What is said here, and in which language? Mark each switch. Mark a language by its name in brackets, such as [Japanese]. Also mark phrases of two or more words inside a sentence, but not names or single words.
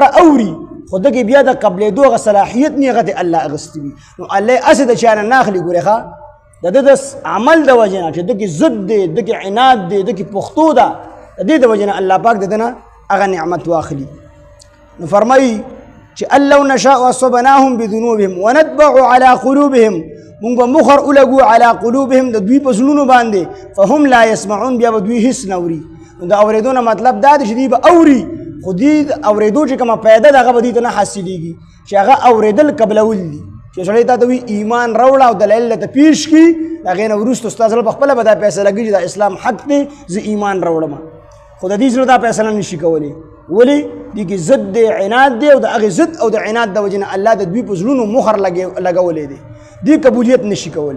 [Pashto] اوري خو دکې بیا د قبلېدو هغه صلاحیت نه هغه ته الله اخیستی وي نو الله هسې د چا نه نه اخلي ګورې ښه د ده د عمل د وجې نه چې دکې ضد دی دکې عناد دی دکې پښتو ده د دې د وجې نه الله پاک د ده نه هغه نعمت واخلي نو فرمایي چې [Arabic] الله نشاء اصبناهم بذنوبهم ونتبع على قلوبهم [Pashto] مونږ به مخر ولګو [Arabic] على قلوبهم [Pashto] د دوی په زړونو باندې [Arabic] فهم لا يسمعون [Pashto] بیا به دوی هیڅ نه اوري. د اورېدو نه مطلب دا دی چې دوی به اوري خو دوی اورېدو چې کومه پیدا د هغه به دوی ته نه حاصلېږي چې هغه اورېدل قبلول دي چې سړی ته دوی ایمان راوړه او دلایل ته پیش کړي د هغې نه وروسته ستا زړه په خپله به دا فیصله کوي چې دا اسلام حق دی زه ایمان راوړم خو د دې زړه دا فیصله نشي کولی ولې دې کې ضد دی عناد دی او د هغې ضد او د عناد د وجې نه الله د دوی په زړونو مخر لګولی دی دې قبولیت نشي کولی.